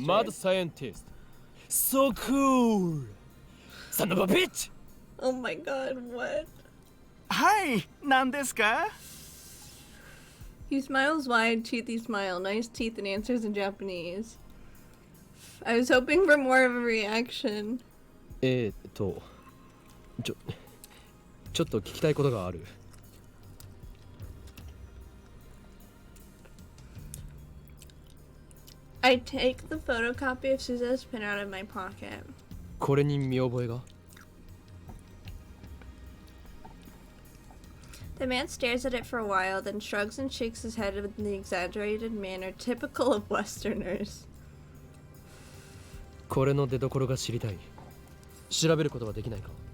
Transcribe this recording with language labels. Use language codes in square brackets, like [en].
[en] mad scientist. So cool! Son of a bitch! Oh my god, what? [ja] はい、何ですか? [en] He smiles wide, toothy smile, nice teeth, and answers in Japanese. I was hoping for more of a reaction. [ja] ちょっと聞きたいことがある。 [en] I take the photocopy of Suzu's pin out of my pocket. [ja] これに見覚えが? [en] The man stares at it for a while, then shrugs and shakes his head in the exaggerated manner typical of Westerners. [ja] これの出所が知りたい。調べることはできないか?